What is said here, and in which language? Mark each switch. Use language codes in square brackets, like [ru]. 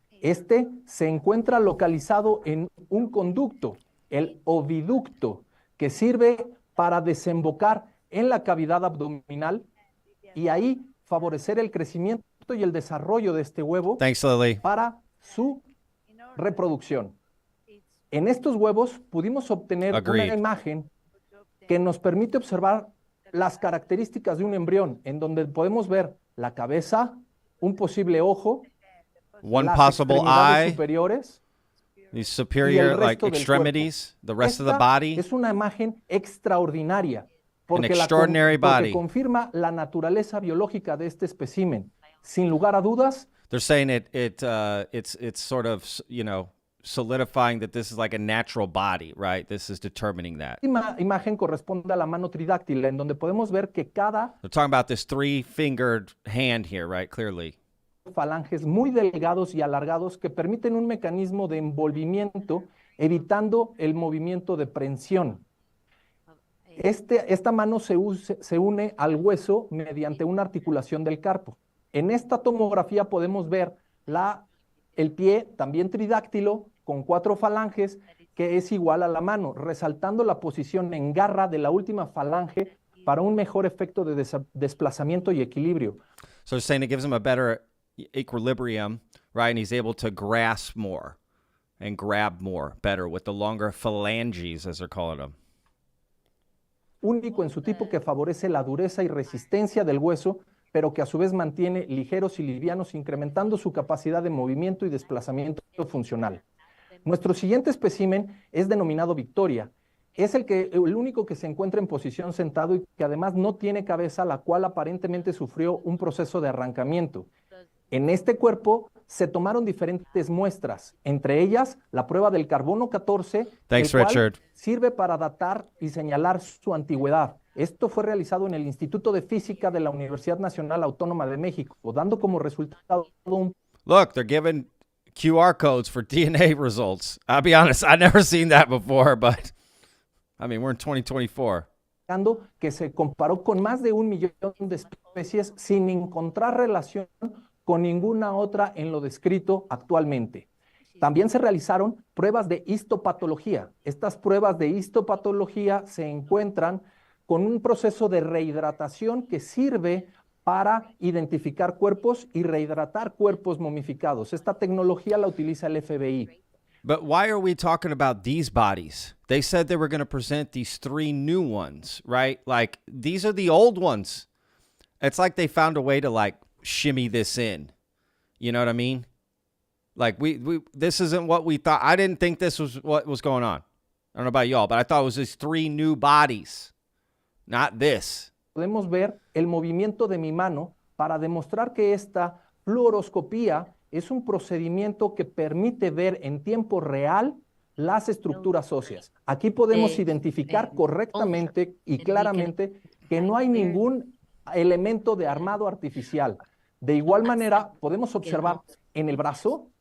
[es] Este se encuentra localizado en un conducto, el oviducto, que sirve para desembocar en la cavidad abdominal y ahí favorecer el crecimiento y el desarrollo de este huevo para su reproducción. En estos huevos pudimos obtener una imagen que nos permite observar las características de un embrión, en donde podemos ver la cabeza, un posible ojo, las extremidades superiores, [en] these superior like extremities, the rest of the body. [es] Es una imagen extraordinaria, porque confirma la naturaleza biológica de este espécimen. Sin lugar a dudas, [en] they're saying it's sort of, you know, solidifying that this is like a natural body, right? This is determining that. [es] La imagen corresponde a la mano tridáctila, en donde podemos ver que cada [en] They're talking about this 3-fingered hand here, right? Clearly. [es] Falanges muy delgados y alargados que permiten un mecanismo de envolvimiento, evitando el movimiento de prensión. Esta mano se une al hueso mediante una articulación del carpo. En esta tomografía podemos ver el pie también tridáctilo con 4 falanges, que es igual a la mano, resaltando la posición en garra de la última falange para un mejor efecto de desplazamiento y equilibrio. [en] So it's saying it gives him a better equilibrium, right? And he's able to grasp more and grab more better with the longer phalanges, as they're calling them. [es] Único en su tipo, que favorece la dureza y resistencia del hueso, pero que a su vez mantiene ligeros y livianos, incrementando su capacidad de movimiento y desplazamiento funcional. Nuestro siguiente espécimen es denominado Victoria. Es el único que se encuentra en posición sentado y que además no tiene cabeza, la cual aparentemente sufrió un proceso de arrancamiento. En este cuerpo se tomaron diferentes muestras, entre ellas la prueba del carbono 14, [en] Thanks, [es] el cual [en] Richard. [es] sirve para datar y señalar su antigüedad. Esto fue realizado en el Instituto de Física de la Universidad Nacional Autónoma de México, dando como resultado un... [en] Look, they're giving QR codes for DNA results. I'll be honest, I've never seen that before, but I mean, we're in 2024. [es] Que se comparó con más de 1 millón de especies sin encontrar relación con ninguna otra en lo descrito actualmente. También se realizaron pruebas de histopatología. Estas pruebas de histopatología se encuentran con un proceso de rehidratación que sirve para identificar cuerpos y rehidratar cuerpos momificados. Esta tecnología la utiliza el FBI. [en] But why are we talking about these bodies? They said they were going to present these 3 new ones, right? Like, these are the old ones. It's like they found a way to, like, shimmy this in. You know what I mean? Like, this isn't what we thought. I didn't think this was what was going on. I don't know about y'all, but I thought it was these 3 new bodies, not this. [es] Podemos ver el movimiento de mi mano para demostrar que esta fluoroscopía es un procedimiento que permite ver en tiempo real las estructuras óseas. Aquí podemos identificar correctamente y claramente que no hay ningún elemento de armado artificial. De igual manera, podemos observar en el brazo